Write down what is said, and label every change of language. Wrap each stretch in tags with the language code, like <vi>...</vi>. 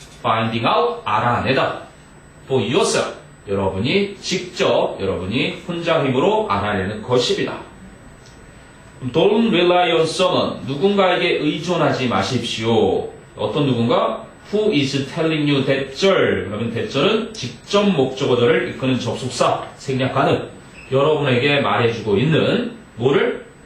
<en>finding out,</en> <ko>알아내다.</ko> <en>for yourself,</en> <ko>여러분이 직접, 여러분이 혼자 힘으로 알아내는 것입니다.</ko> <en>Don't rely on someone,</en> <ko>누군가에게 의존하지 마십시오. 어떤 누군가?</ko> <en>Who is telling you 대절.</en> <ko>그러면 대절은 직접 목적어절을 이끄는 접속사, 생략하는, 여러분에게 말해주고 있는 뭐를?</ko>